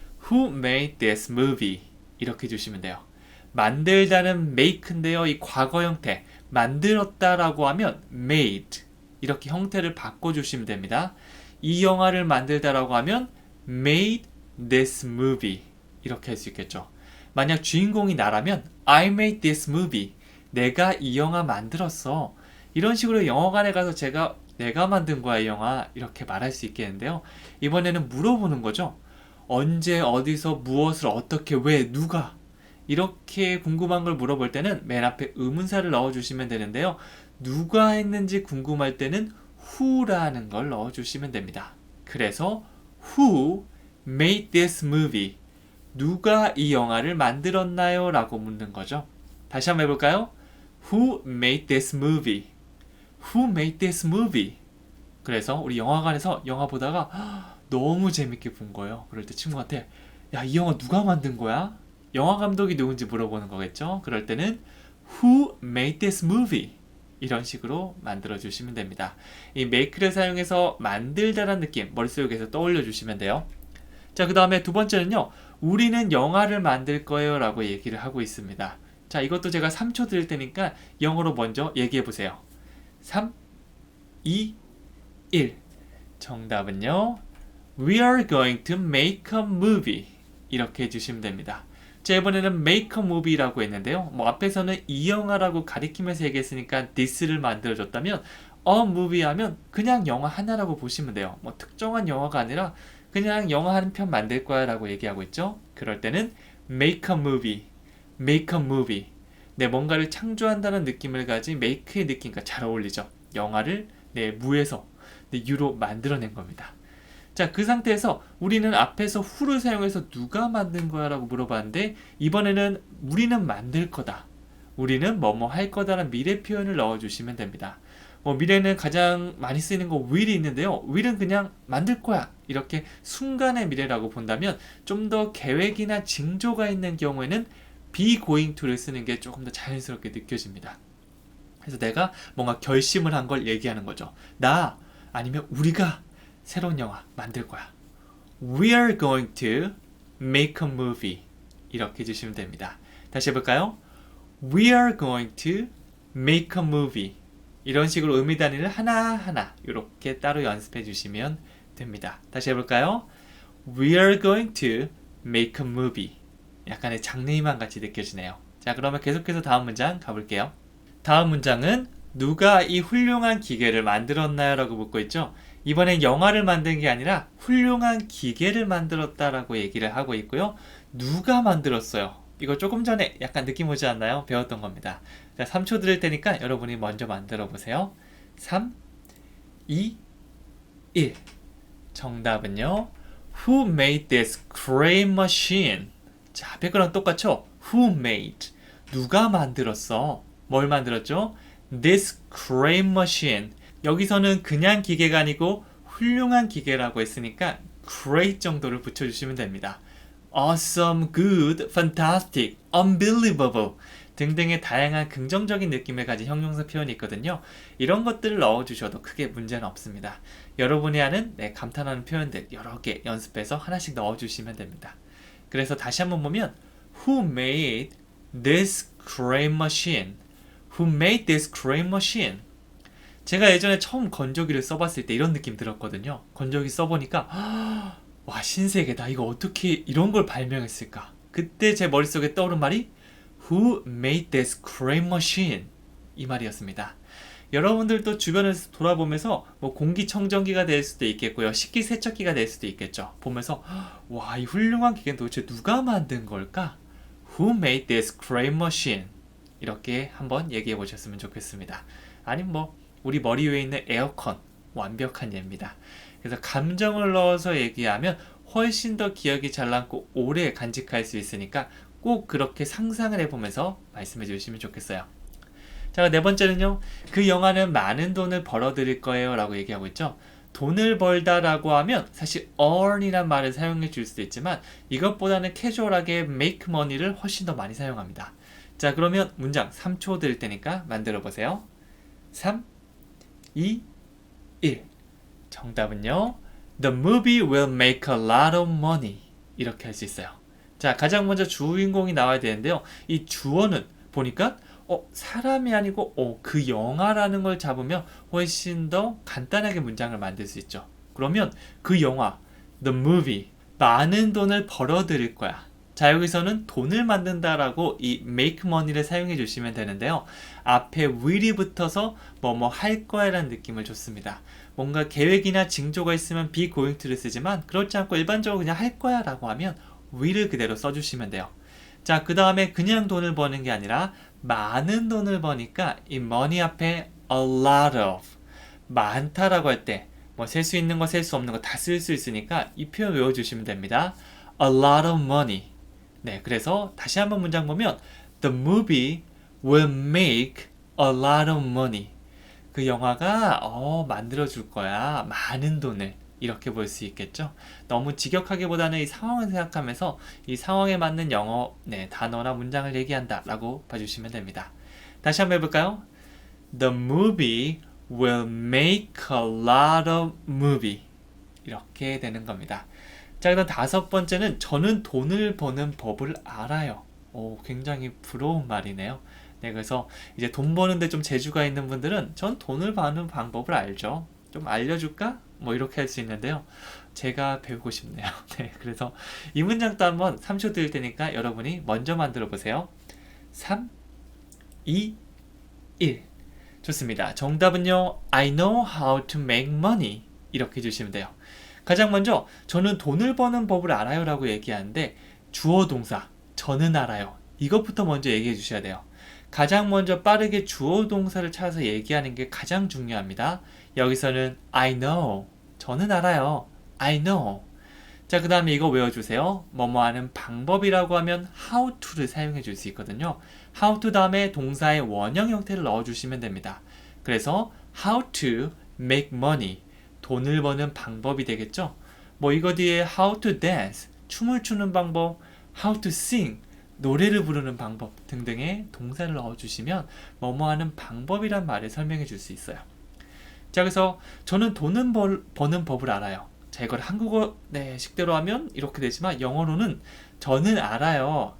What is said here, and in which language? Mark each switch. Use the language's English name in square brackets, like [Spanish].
[English] Who made this movie? [Korean] 이렇게 주시면 돼요. 만들다는 make인데요. 이 과거 형태. 만들었다라고 하면 made. 이렇게 형태를 바꿔주시면 됩니다. 이 영화를 만들다라고 하면 [English] made this movie. [Korean] 이렇게 할 수 있겠죠. 만약 주인공이 나라면 [English] I made this movie. [Korean] 내가 이 영화 만들었어. 이런 식으로 영화관에 가서 내가 만든 거야, 이 영화. 이렇게 말할 수 있겠는데요. 이번에는 물어보는 거죠. 언제, 어디서, 무엇을, 어떻게, 왜, 누가. 이렇게 궁금한 걸 물어볼 때는 맨 앞에 의문사를 넣어주시면 되는데요. 누가 했는지 궁금할 때는 who라는 걸 넣어주시면 됩니다. [English] 그래서 who made this movie? [Korean] 누가 이 영화를 만들었나요? 라고 묻는 거죠. 다시 한번 해볼까요? [English] Who made this movie? Who made this movie? [Korean] 그래서 우리 영화관에서 영화 보다가 너무 재밌게 본 거예요. 그럴 때 친구한테 야, 이 영화 누가 만든 거야? 영화 감독이 누군지 물어보는 거겠죠. 그럴 때는 [English] Who made this movie? [Korean] 이런 식으로 만들어 주시면 됩니다. 이 make를 사용해서 만들다라는 느낌 머릿속에서 떠올려 주시면 돼요. 자, 그 다음에 두 번째는요. 우리는 영화를 만들 거예요 라고 얘기를 하고 있습니다. 자, 이것도 제가 3초 드릴 테니까 영어로 먼저 얘기해 보세요. 3, 2, 1. 정답은요. [English] We are going to make a movie. [Korean] 이렇게 해주시면 됩니다. 자, 이번에는 [English] make a movie [Korean] 라고 했는데요. 앞에서는 이 영화라고 가리키면서 얘기했으니까 this를 만들어줬다면 a movie 하면 그냥 영화 하나라고 보시면 돼요. 특정한 영화가 아니라 그냥 영화 한 편 만들 거야 라고 얘기하고 있죠. 그럴 때는 [English] make a movie, make a movie. [Korean] 네, 뭔가를 창조한다는 느낌을 가진 make의 느낌과 잘 어울리죠. 영화를 무에서 유로 만들어낸 겁니다. 자, 그 상태에서 우리는 앞에서 who를 사용해서 누가 만든 거야 라고 물어봤는데 이번에는 우리는 만들 거다. 우리는 뭐뭐 할 거다라는 미래 표현을 넣어주시면 됩니다. 미래는 가장 많이 쓰이는 거 will이 있는데요. will은 그냥 만들 거야. 이렇게 순간의 미래라고 본다면 좀 더 계획이나 징조가 있는 경우에는 be going to를 쓰는 게 조금 더 자연스럽게 느껴집니다. 그래서 내가 뭔가 결심을 한 걸 얘기하는 거죠. 나 아니면 우리가 새로운 영화 만들 거야. [English] We are going to make a movie. [Korean] 이렇게 해주시면 됩니다. 다시 해볼까요? [English] We are going to make a movie. [Korean] 이런 식으로 의미 단위를 하나하나 이렇게 따로 연습해 주시면 됩니다. 다시 해볼까요? [English] We are going to make a movie. [Korean] 약간의 장르희망 같이 느껴지네요. 자, 그러면 계속해서 다음 문장 가볼게요. 다음 문장은 누가 이 훌륭한 기계를 만들었나요? 라고 묻고 있죠. 이번엔 영화를 만든 게 아니라 훌륭한 기계를 만들었다라고 얘기를 하고 있고요. 누가 만들었어요? 이거 조금 전에 약간 느낌 오지 않나요? 배웠던 겁니다. 자, 3초 드릴 테니까 여러분이 먼저 만들어 보세요. 3, 2, 1. 정답은요. [English] Who made this crane machine? [Korean] 자, 백그라운드 똑같죠? [English] Who made? [Korean] 누가 만들었어? 뭘 만들었죠? [English] This crane machine. [Korean] 여기서는 그냥 기계가 아니고 훌륭한 기계라고 했으니까 great 정도를 붙여주시면 됩니다. [English] Awesome, good, fantastic, unbelievable [Korean] 등등의 다양한 긍정적인 느낌을 가진 형용사 표현이 있거든요. 이런 것들을 넣어주셔도 크게 문제는 없습니다. 여러분이 아는 감탄하는 표현들 여러 개 연습해서 하나씩 넣어주시면 됩니다. 그래서 다시 한번 보면 [English] Who made this crane machine? Who made this crane machine? [Korean] 제가 예전에 처음 건조기를 써봤을 때 이런 느낌 들었거든요. 건조기 써보니까 와 신세계다. 이거 어떻게 이런 걸 발명했을까? 그때 제 머릿속에 떠오른 말이 [English] Who made this crane machine? [Korean] 이 말이었습니다. 여러분들도 주변에서 돌아보면서 뭐 공기청정기가 될 수도 있겠고요. 식기세척기가 될 수도 있겠죠. 보면서 와, 이 훌륭한 기계는 도대체 누가 만든 걸까? [English] Who made this crane machine? [Korean] 이렇게 한번 얘기해 보셨으면 좋겠습니다. 아니면 뭐 우리 머리 위에 있는 에어컨 완벽한 예입니다. 그래서 감정을 넣어서 얘기하면 훨씬 더 기억이 잘 남고 오래 간직할 수 있으니까 꼭 그렇게 상상을 해보면서 말씀해 주시면 좋겠어요. 자, 네 번째는요. 그 영화는 많은 돈을 벌어들일 거예요 라고 얘기하고 있죠. 돈을 벌다 라고 하면 사실 earn이란 말을 사용해 줄 수도 있지만 이것보다는 캐주얼하게 make money를 훨씬 더 많이 사용합니다. 자, 그러면 문장 3초 드릴 테니까 만들어 보세요. 3, 2, 1. 정답은요. [English] The movie will make a lot of money. [Korean] 이렇게 할 수 있어요. 자, 가장 먼저 주인공이 나와야 되는데요. 이 주어는 보니까 사람이 아니고 그 영화라는 걸 잡으면 훨씬 더 간단하게 문장을 만들 수 있죠. 그러면 그 영화, [English] the movie, [Korean] 많은 돈을 벌어들일 거야. 자, 여기서는 돈을 만든다라고 이 make money를 사용해 주시면 되는데요. 앞에 will이 붙어서 뭐뭐 할 거야라는 느낌을 줬습니다. 뭔가 계획이나 징조가 있으면 be going to를 쓰지만 그렇지 않고 일반적으로 그냥 할 거야 라고 하면 will을 그대로 써주시면 돼요. 자, 그 다음에 그냥 돈을 버는 게 아니라 많은 돈을 버니까 이 money 앞에 [English] a lot of [Korean] 많다라고 할 때 뭐 셀 수 있는 거 셀 수 없는 거 다 쓸 수 있으니까 이 표현 외워주시면 됩니다. [English] a lot of money. [Korean] 네, 그래서 다시 한번 문장 보면 [English] the movie will make a lot of money. [Korean] 그 영화가 만들어줄 거야. 많은 돈을. 이렇게 볼 수 있겠죠. 너무 직역하기보다는 이 상황을 생각하면서 이 상황에 맞는 영어 단어나 문장을 얘기한다 라고 봐주시면 됩니다. 다시 한번 해볼까요? [English] The movie will make a lot of movie. [Korean] 이렇게 되는 겁니다. 자, 그다음 다섯 번째는 저는 돈을 버는 법을 알아요. 굉장히 부러운 말이네요. 네, 그래서 이제 돈 버는데 좀 재주가 있는 분들은 전 돈을 버는 방법을 알죠. 좀 알려줄까? 뭐 이렇게 할 수 있는데요. 제가 배우고 싶네요. 네, 그래서 이 문장도 한번 3초 드릴 테니까 여러분이 먼저 만들어 보세요. 3, 2, 1. 좋습니다. 정답은요. [English] I know how to make money. [Korean] 이렇게 해주시면 돼요. 가장 먼저 저는 돈을 버는 법을 알아요 라고 얘기하는데 주어 동사 저는 알아요. 이것부터 먼저 얘기해 주셔야 돼요. 가장 먼저 빠르게 주어 동사를 찾아서 얘기하는 게 가장 중요합니다. [English] 여기서는 I know. [Korean] 저는 알아요. [English] I know. [Korean] 자, 그 다음에 이거 외워주세요. 뭐뭐 하는 방법이라고 하면 how to를 사용해 줄 수 있거든요. how to 다음에 동사의 원형 형태를 넣어주시면 됩니다. [English] 그래서 how to make money. [Korean] 돈을 버는 방법이 되겠죠. 뭐 이거 뒤에 [English] how to dance. [Korean] 춤을 추는 방법. [English] how to sing. [Korean] 노래를 부르는 방법 등등의 동사를 넣어주시면 뭐뭐 하는 방법이란 말을 설명해 줄 수 있어요. 자, 그래서 저는 돈은 버는 법을 알아요. 자, 이걸 한국어 식대로 하면 이렇게 되지만 영어로는 저는 알아요.